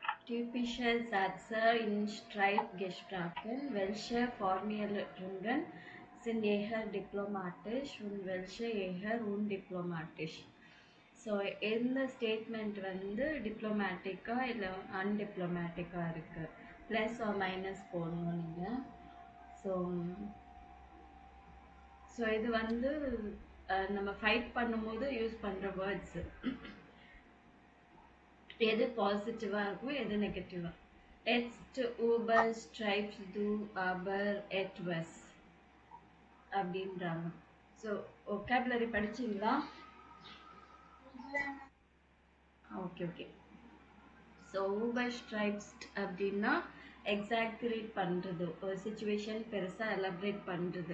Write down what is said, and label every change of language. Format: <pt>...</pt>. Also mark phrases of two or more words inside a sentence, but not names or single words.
<de>Typische Sätze in Streitgesprächen: Welche Formulierungen sind eher diplomatisch und welche eher undiplomatisch?</de> <ta>ஸோ எந்த ஸ்டேட்மெண்ட் வந்து டிப்ளமேட்டிக்கா இல்லை அன்டிப்ளமேட்டிக்கா இருக்கு,</ta> <en>plus or minus</en> <ta>போடணும் நீங்கள். ஸோ ஸோ இது வந்து நம்ம ஃபைட் பண்ணும்போது யூஸ் பண்ணுற வேர்ட்ஸு. எது பாசிட்டிவாக இருக்கும், எது நெகட்டிவாக.</ta> <de>Jetzt überschreibst du aber etwas அப்படின்றாங்க.</de> <ta>ஸோ ஒக்காபுலரி படிச்சிங்களா? ஓகே ஓகே. ஸோ überschreibst அப்படின்னா எக்ஸாக்ரேட் பண்ணுறது, ஒரு சுச்சுவேஷன் பெருசாக எலபரேட் பண்ணுறது.</ta>